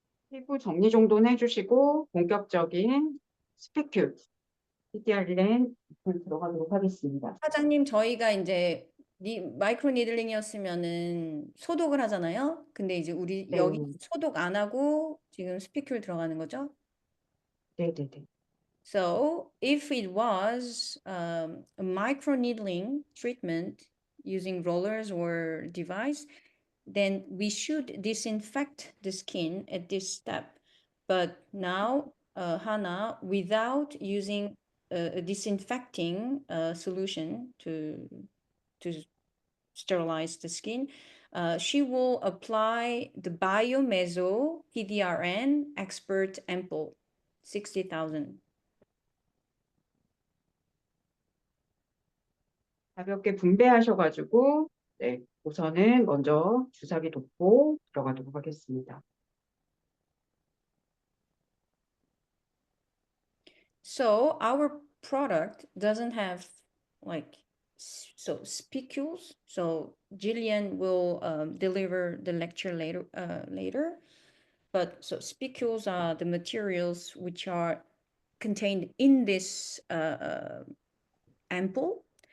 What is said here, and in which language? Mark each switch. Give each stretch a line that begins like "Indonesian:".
Korean: 피부 정리 정도는 해주시고 본격적인 스피큘 PDRN 들어가도록 하겠습니다. 사장님, 저희가 이제 마이크로 니들링이었으면은 소독을 하잖아요. 근데 이제 우리 네. 여기 소독 안 하고 지금 스피큘 들어가는 거죠? 네네네.
English: So if it was a micro needling treatment using rollers or device, then we should disinfect the skin at this step. But now, Hannah, without using a disinfecting solution to sterilize the skin, she will apply the Biomeso PDRN Expert Ampoule, 60,000.
Korean: 가볍게 분배하셔가지고 네, 우선은 먼저 주사기 돕고 들어가도록 하겠습니다.
English: So our product doesn't have like spicules. So Jillian will deliver the lecture later. But so spicules are the materials which are contained in this ampoule.